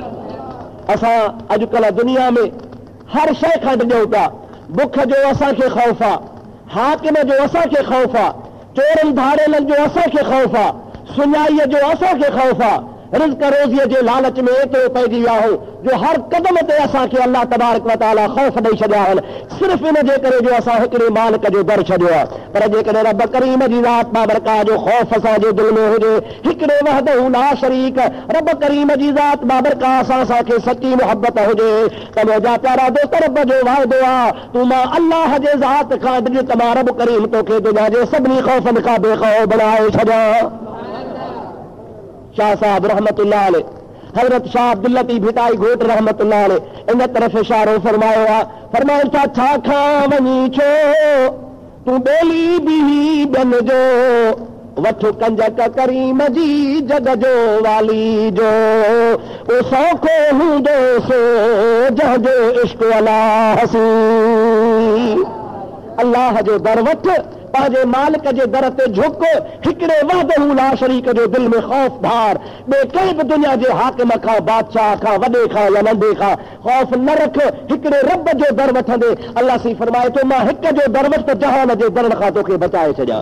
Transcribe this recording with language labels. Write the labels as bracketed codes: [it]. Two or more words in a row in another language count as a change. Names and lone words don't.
[sd] असां अॼुकल्ह दुनिया में हर शइ खां डिॼूं था। बुख जो असांखे ख़ौफ़ आहे, हाकिम जो असांखे ख़ौफ़ आहे, चोरनि धाड़ेलनि जो असांखे ख़ौफ़ आहे, सुञाईअ जो असांखे ख़ौफ़ आहे, रिज़्क़ रोज़ीअ जे लालच में एतिरो पइजी विया हो जो हर क़दम ते असांखे [ar] الله تبارك وتعالى [sd] ख़ौफ़ ॾेई छॾिया आहिनि, सिर्फ़ इन जे करे जो असां हिकिड़े मालिक जो दर छॾियो आहे। पर जेकॾहिं रब करीम जी ज़ात बाबरकात जो ख़ौफ़ असांजे दिलि में हुजे, हिकिड़े [ar] وحده لا شريك [sd] रब करीम जी ज़ात बाबरकात सां असांखे सची मुहबत हुजे त मुंहिंजा प्यारा दोस्त, रब जो वाइदो आहे तूं मां अल्लाह जे ज़ात खां डिॼ त मां रब करीम तोखे दुनिया जे सभिनी ख़ौफ़नि खां बेखौफ़ बनाए छॾियां। शाह साहब [ar] رحمة الله عليه, [sd] हज़रत शाह अब्दुल लतीफ़ भिटाई घोट [ar] رحمة الله عليه [sd] इन तरफ़ इशारो फरमायो आहे। फरमायो छा खां वञी छो तूं ॿेली बीही ॿियन जो, वठ कंजक करीम जी जग जो वाली जो, ओ सौखो हूंदो सो जंहिंजो इश्क अला हसी। अल्लाह जो दर वठ, पंहिंजे मालिक जे दर ते झुक, हिकिड़े [ar] وحده لا شريك [sd] जो दिल में ख़ौफ़ धार। ॿिए कंहिं बि दुनिया जे हाकिम खां, बादशाह खां, वॾे खां या नंढे खां ख़ौफ़ न रख, हिकिड़े रब जो दर वठंदे अल्लाह सी फरमाए थो मां हिक जो दर वठ त जहान जे दरनि खां तोखे बचाए छॾियां।